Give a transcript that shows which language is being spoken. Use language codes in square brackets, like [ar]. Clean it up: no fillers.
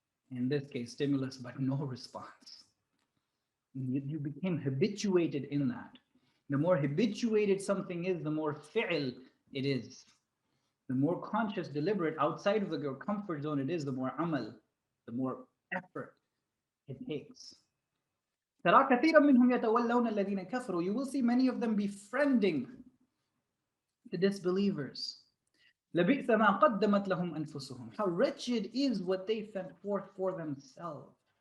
[en] In this case, stimulus, but no response. You became habituated in that. The more habituated something is, the more fi'l it is. The more conscious, deliberate, outside of your comfort zone it is, the more amal, the more effort it takes. [ar] ترى كثيرا منهم يتولون الذين كفروا. [en] You will see many of them befriending the disbelievers. [ar] لبئس ما قدمت لهم أنفسهم. [en] How wretched is what they sent forth for themselves.